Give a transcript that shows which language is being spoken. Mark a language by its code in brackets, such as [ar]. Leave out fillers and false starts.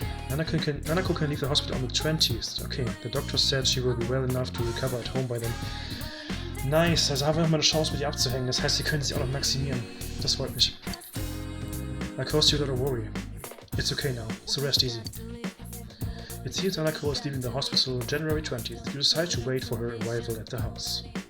[en] Nanako can leave the hospital on the 20th. Okay, the doctor said she will be well enough to recover at home by then. [de] Nice, also haben wir nochmal eine Chance, mit ihr abzuhängen. Das heißt, sie können sich auch noch maximieren. Das freut mich. [en] Of course, you don't worry. It's okay now, so rest easy. It seems Nanako is leaving the hospital January 20th. You decide to wait for her arrival at the house.